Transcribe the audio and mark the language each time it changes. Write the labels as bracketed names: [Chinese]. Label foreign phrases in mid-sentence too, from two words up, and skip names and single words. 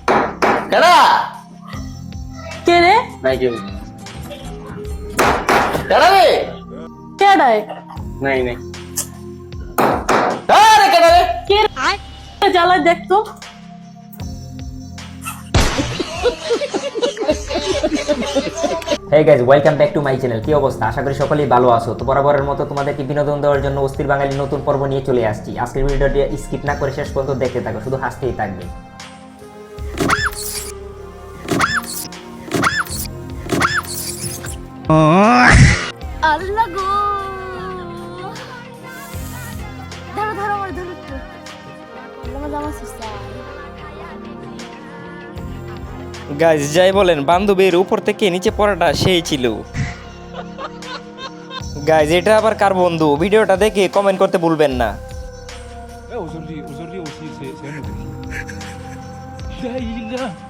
[Bangla] কে রে? নাই কেউ। কে ডায়? নাই নাই। কে রে? জ্বালায় দেখতো। [English] Hey guys, welcome back to my channel. [Bangla] কি অবস্থা? আশা করি সকলেই ভালো আছো। তো বরাবরের মতো তোমাদেরকে বিনোদন দেওয়ার জন্য অস্থির বাঙালি নতুন পর্ব নিয়ে চলে আসছি। আজকের ভিডিওটি স্কিপ না করে শেষ পর্যন্ত দেখতে থাকো, শুধু হাসতেই থাকবে। আল্লাহ গো, ধরো ধরো আমার ধরো একটু। আমার জামা ছিঁড়ছে। গাইজ যাই বলেন, বান্ধবীর উপর থেকে নিচে পড়াটা সেই ছিল। গাইজ এটা আবার কার বন্ধু? ভিডিওটা দেখে কমেন্ট করতে ভুলবেন না। [French] Aujourd'hui aussi, c'est un autre. Là.